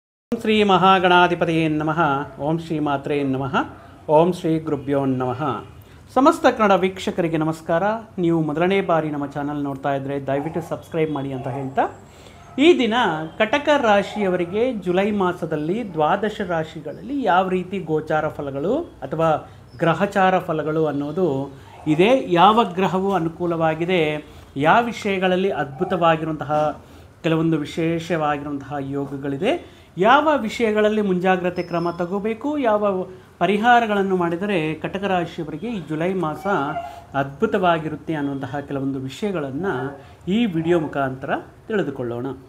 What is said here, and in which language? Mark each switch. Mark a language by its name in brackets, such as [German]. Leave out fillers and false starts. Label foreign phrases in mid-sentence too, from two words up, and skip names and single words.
[Sanskrit] ಶ್ರೀ ಮಹಾಗಣಾಧಿಪತಿಯೇ ನಮಃ. ಓಂ ಶ್ರೀ ಮಾತ್ರೇ ನಮಃ. ಓಂ ಶ್ರೀ ಗುರುಭ್ಯೋ ನಮಃ. [Kannada] ಸಮಸ್ತ ಕನ್ನಡ ವೀಕ್ಷಕರಿಗೆ ನಮಸ್ಕಾರ. ನೀವು ಮೊದಲನೇ ಬಾರಿ ನಮ್ಮ ಚಾನಲ್ ನೋಡ್ತಾ ಇದ್ದರೆ ದಯವಿಟ್ಟು ಸಬ್ಸ್ಕ್ರೈಬ್ ಮಾಡಿ ಅಂತ ಹೇಳ್ತಾ, ಈ ದಿನ ಕಟಕ ರಾಶಿಯವರಿಗೆ ಜುಲೈ ಮಾಸದಲ್ಲಿ ದ್ವಾದಶ ರಾಶಿಗಳಲ್ಲಿ ಯಾವ ರೀತಿ ಗೋಚಾರ ಫಲಗಳು ಅಥವಾ ಗ್ರಹಚಾರ ಫಲಗಳು ಅನ್ನೋದು ಇದೆ, ಯಾವ ಗ್ರಹವು ಅನುಕೂಲವಾಗಿದೆ, ಯಾವ ವಿಷಯಗಳಲ್ಲಿ ಅದ್ಭುತವಾಗಿರುವಂತಹ ಕೆಲವೊಂದು ವಿಶೇಷವಾಗಿರುವಂತಹ ಯೋಗಗಳಿದೆ, ಯಾವ ವಿಷಯಗಳಲ್ಲಿ ಮುಂಜಾಗ್ರತೆ ಕ್ರಮ ತಗೋಬೇಕು, ಯಾವ ಪರಿಹಾರಗಳನ್ನು ಮಾಡಿದರೆ ಕಟಕ ರಾಶಿಯವರಿಗೆ ಈ ಜುಲೈ ಮಾಸ ಅದ್ಭುತವಾಗಿರುತ್ತೆ ಅನ್ನುವಂತಹ ಕೆಲವೊಂದು ವಿಷಯಗಳನ್ನು ಈ ವಿಡಿಯೋ ಮುಖಾಂತರ ತಿಳಿದುಕೊಳ್ಳೋಣ.